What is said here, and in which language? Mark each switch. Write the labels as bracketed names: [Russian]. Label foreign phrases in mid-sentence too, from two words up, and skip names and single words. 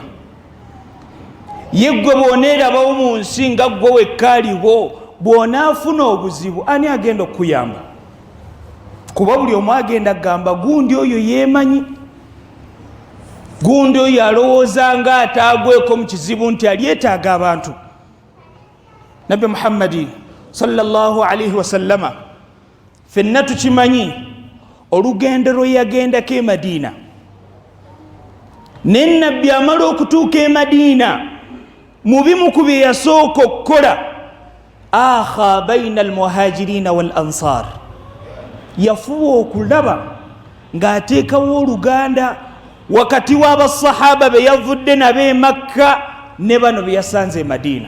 [Ganda] Ye ggwe bw'oneerabawo mu nsi nga ggwe wekka aliwo, bw'onaafuna obuzibu ani agenda okukuyamba? Kuba buli omu agenda kugamba gundi oyo yeemanyi, gundi oyo alowooza nga ataagweko mu kizibu nti alyetaaga abantu. Nabbi Muhammadi [Arabic] صلى الله عليه وسلم [Ganda] ffenna tukimanyi olugendo lwe yagendako e Madiina, ne nabbi amala okutuuka e Madiina, mu bimu ku bye yasooka okukola, [Arabic] آخى بين المهاجرين والأنصار, [Ganda] yafuba okulaba ng'ateekawo oluganda wakati w'abasahaba be yavudde nabo e Makka ne bano be yasanze e Madiina.